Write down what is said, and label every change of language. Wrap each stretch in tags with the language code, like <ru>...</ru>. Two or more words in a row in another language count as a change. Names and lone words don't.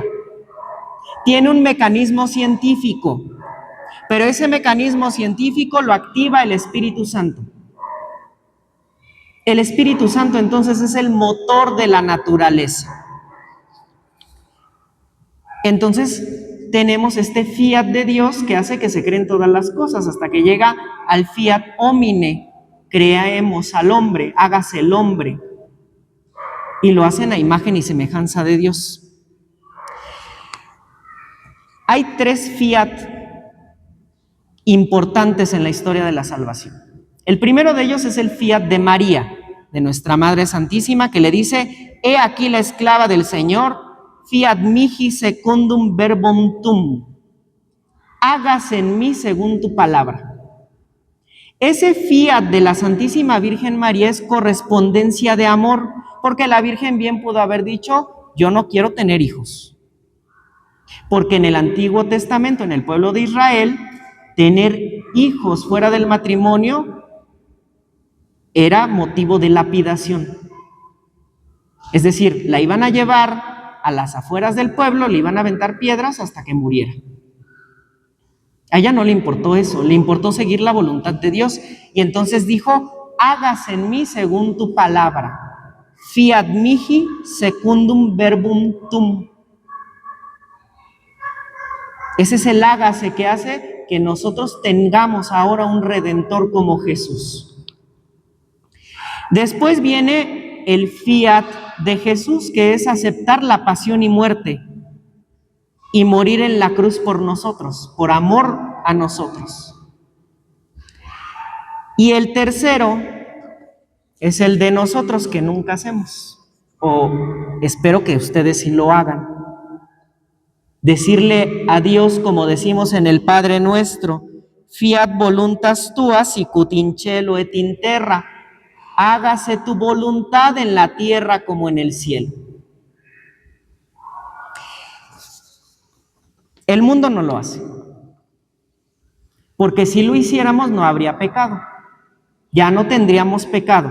<es>Tiene un mecanismo científico, pero ese mecanismo científico lo activa el Espíritu Santo. El Espíritu Santo entonces es el motor de la naturaleza. Entonces tenemos este fiat de Dios que hace que se creen todas las cosas hasta que llega al</es> <la>fiat homine,</la> <es>creemos al hombre, hágase el hombre. Y lo hacen a imagen y semejanza de Dios. Hay 3 fiat importantes en la historia de la salvación. El primero de ellos es el fiat de María, de nuestra Madre Santísima, que le dice: he aquí la esclava del Señor,</es> <la>fiat mihi secundum verbum tum,</la> <es>hágase en mí según tu palabra. Ese fiat de la Santísima Virgen María es correspondencia de amor, porque la Virgen bien pudo haber dicho: yo no quiero tener hijos. Porque en el Antiguo Testamento, en el pueblo de Israel, tener hijos fuera del matrimonio era motivo de lapidación. Es decir, la iban a llevar a las afueras del pueblo, le iban a aventar piedras hasta que muriera. A ella no le importó eso, le importó seguir la voluntad de Dios. Y entonces dijo: hágase en mí según tu palabra.</es> <la>Fiat mihi secundum verbum tum.</la> <es>Ese es el hágase que hace que nosotros tengamos ahora un Redentor como Jesús. Después viene el fiat de Jesús, que es aceptar la pasión y muerte y morir en la cruz por nosotros, por amor a nosotros. Y el tercero es el de nosotros, que nunca hacemos, o espero que ustedes sí lo hagan. Decirle a Dios, como decimos en el Padre Nuestro:</es> <la>fiat voluntas tua sicut in cielo et in terra,</la> <es>hágase tu voluntad en la tierra como en el cielo. El mundo no lo hace, porque si lo hiciéramos no habría pecado, ya no tendríamos pecado.</es>